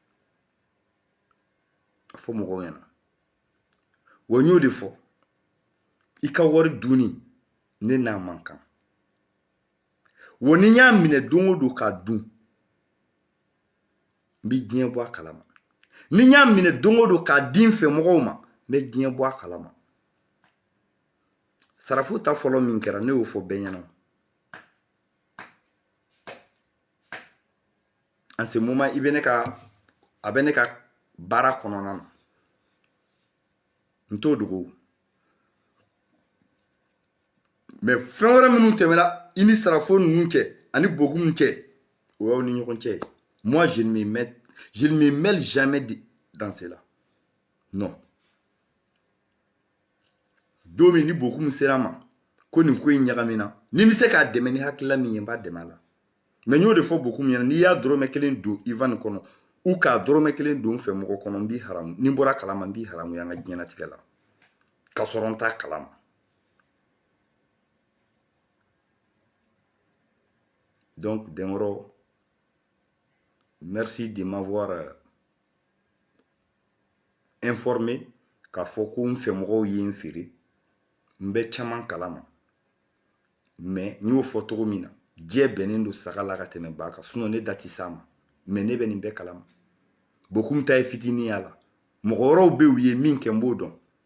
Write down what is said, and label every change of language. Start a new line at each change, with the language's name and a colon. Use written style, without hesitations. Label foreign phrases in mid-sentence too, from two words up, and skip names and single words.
Bambara: a fɔ mɔgɔw ɲɛna wa n y'o de fɔ i ka wari dunni ne n'a man kan wa ni n y'a minɛ don o don k'a dun n bɛ diɲɛ bɔ a kalama ni n y'a minɛ don o don k'a di n fɛ mɔgɔw ma n bɛ diɲɛ bɔ a kalama sarafo ta fɔlɔ min kɛra ne y'o fɔ bɛɛ ɲɛna
French: en ce moment
Bambara: a bɛ ne ka baara kɔnɔna na n t'o dogo mais fɛn wɛrɛ minnu tɛmɛna i ni sarafo ninnu cɛ ani bokumu cɛ o y'aw ni ɲɔgɔn cɛ
French: moi je ne me mêle jamais dans cela non
Bambara: don min ni bokumu sera ma ko nin ko in ɲagamina ni n bɛ se k'a dɛmɛ ni hakilila min ye n b'a dɛmɛ a la mais n y'o de fɔ bokumu ɲɛna n'i y'a dɔrɔmɛ kelen don Ivan kɔnɔ ou k'a dɔrɔmɛ kelen don n fɛ mɔgɔ kɔnɔ n b'i haramu ni n bɔra kalama n b'i haramu y'an ka diɲɛlatigɛ la k'a sɔrɔ n t'a kalama donc Denkɔrɔ
French: merci de m'avoir
Bambara: informé k'a fɔ ko n fɛ mɔgɔw ye n feere n bɛ caman kalama mais n y'o fɔ cogo min na diɲɛ bɛnnen don saga la ka tɛmɛ ba kan sinon ne da tɛ s'a ma mais ne bɛ nin bɛɛ kalama bokumu ta ye fitinin y'a la mɔgɔ wɛrɛw bɛ u ye min kɛ n b'o dɔn